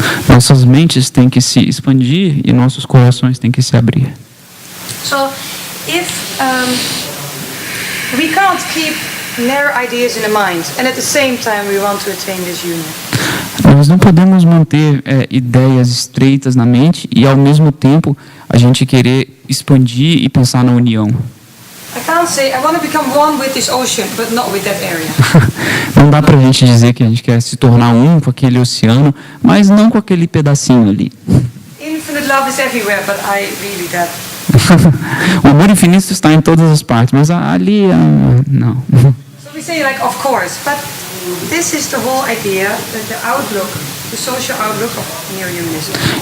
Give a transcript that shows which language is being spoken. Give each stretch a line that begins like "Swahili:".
Portuguese: nossas mentes têm que se expandir e nossos corações têm que se abrir.
English: So, if we can't keep narrow ideas in the mind, and at the same time we want to attain this union.
Portuguese: Nós não podemos manter ideias estreitas na mente e, ao mesmo tempo, a gente querer expandir e pensar na união.
English: I can't say I want to become one with this ocean, but not with that area.
Portuguese: Não dá pra gente dizer que a gente quer se tornar um com aquele oceano, mas não com aquele pedacinho ali.
English: Infinite love is everywhere, but I really that.
Portuguese: O amor infinito está em todas as partes, mas ali não.
English: So we say like, of course, but this is the whole idea, the outlook, the social outlook of neo-humanism.